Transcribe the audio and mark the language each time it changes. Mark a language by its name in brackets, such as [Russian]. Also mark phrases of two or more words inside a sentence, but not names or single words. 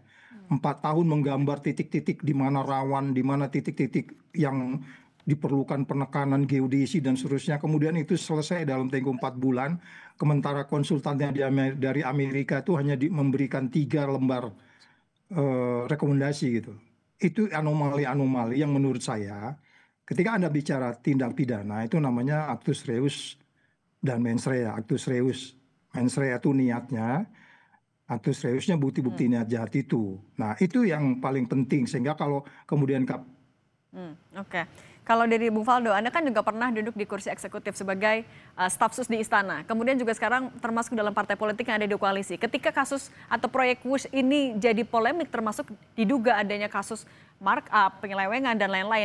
[Indonesian] 4 tahun menggambar titik-titik di mana rawan, di mana titik-titik yang diperlukan penekanan geodesi dan seterusnya. Kemudian itu selesai dalam tempo 4 bulan. Sementara konsultannya dari Amerika itu hanya memberikan 3 lembar rekomendasi gitu. Itu anomali-anomali yang menurut saya ketika Anda bicara tindak pidana itu namanya [Latin] actus reus [Indonesian] dan [Latin] mens rea. Actus reus, mens rea [Indonesian] itu niatnya, [Latin] actus reusnya [Indonesian] bukti-bukti niat jahat itu. Nah, itu yang paling penting sehingga kalau kemudian Oke. Kalau dari Bung Faldo, Anda kan juga pernah duduk di kursi eksekutif sebagai staf sus di Istana. Kemudian juga sekarang termasuk dalam partai politik yang ada di koalisi. Ketika kasus atau proyek Wush ini jadi polemik termasuk diduga adanya kasus markup, penyelewengan dan lain-lain.